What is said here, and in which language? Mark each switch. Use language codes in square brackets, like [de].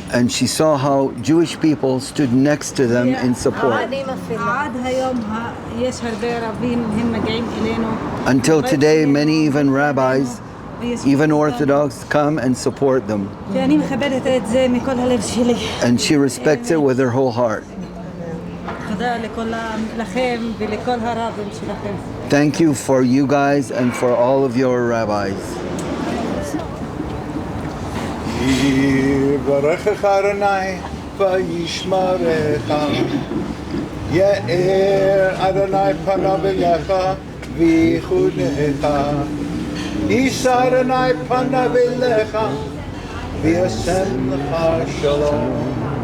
[en] and she saw how Jewish people stood next to them in support. [he] עד היום יש הרבה רבים, הם מגיעים אלינו. [en] Until today, many even rabbis, even Orthodox, come and support them. [he] ואני מכבדת את זה מכל הלב שלי. [en] And she respects it with her whole heart. [he] תודה לכם ולכל הרבים שלכם. [en] Thank you for you guys and for all of your rabbis. [he] יברכך אדוני וישמרך, יאר אדוני פניו אליך ויחונך, יישא אדוני פניו אליך וישם לך שלום.